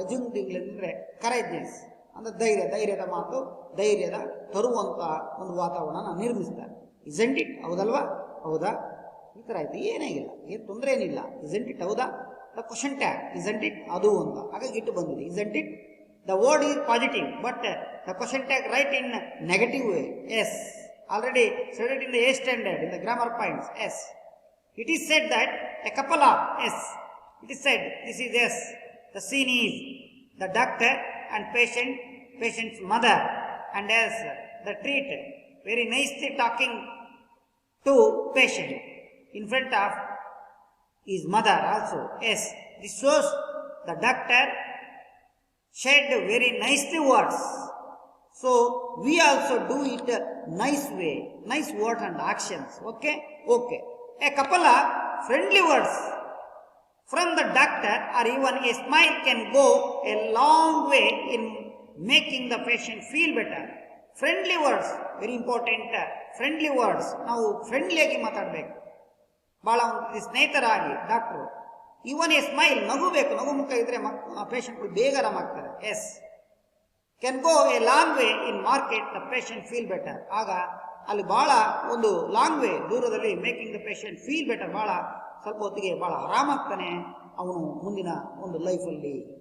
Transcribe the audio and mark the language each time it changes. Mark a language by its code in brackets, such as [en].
[kn] ರೆಸ್ಯೂರಿಂಗ್ ಅಂದರೆ ಕರೇಜ್ನೆಸ್ ಅಂದರೆ ಧೈರ್ಯದ ಮಾತು, ಧೈರ್ಯದ ತರುವಂಥ ಒಂದು ವಾತಾವರಣ ನಿರ್ಮಿಸ್ತಾರೆ. [en] isn't it, [kn] ಹೌದಲ್ವಾ? ಹೌದಾ? ಈ ಥರ ಆಯ್ತು, ಏನಾಗಿಲ್ಲ, ಏನು ತೊಂದರೆ ಏನಿಲ್ಲ. ಇಸೆಂಟ್ ಇಟ್, ಹೌದಾ? [en] the question tag isn't it, [kn] ಅದು ಅಂತ ಹಾಗಾಗಿ ಇಟ್ಟು ಬಂದಿದೆ. [en] Isn't it, the word is positive but the question tag right in negative way. Yes, already studied in the A standard in the grammar points. Yes, it is said that a couple of, yes, it is said, this is yes, the scene is the doctor and patient's mother, and as the treater very nicely talking to patient in front of his mother also. Yes, this shows the doctor said very nicely words. So we also do it nice way, nice words and actions. Okay. A couple of friendly words from the doctor or even a smile can go a long way in making the patient feel better. Friendly words, very important. Friendly words, [kn] ನಾವು ಫ್ರೆಂಡ್ಲಿಯಾಗಿ ಮಾತಾಡಬೇಕು, ಭಾಳ ಒಂದು ಸ್ನೇಹಿತರಾಗಿ doctor. [en] even a smile, [kn] ನಗು ಬೇಕು, ನಗು ಮುಖ ಇದ್ರೆ ಪೇಷಂಟ್ಗಳು ಬೇಗ ಆರಾಮಾಗ್ತಾರೆ. [en] Yes, can go a long way in market the patient feel better. [kn] ಆಗ ಅಲ್ಲಿ ಭಾಳ ಒಂದು ಲಾಂಗ್ ವೇ ದೂರದಲ್ಲಿ [en] making the patient feel better, [kn] ಭಾಳ ಸ್ವಲ್ಪ ಹೊತ್ತಿಗೆ ಭಾಳ ಆರಾಮಾಗ್ತಾನೆ ಅವನು ಮುಂದಿನ ಒಂದು ಲೈಫಲ್ಲಿ.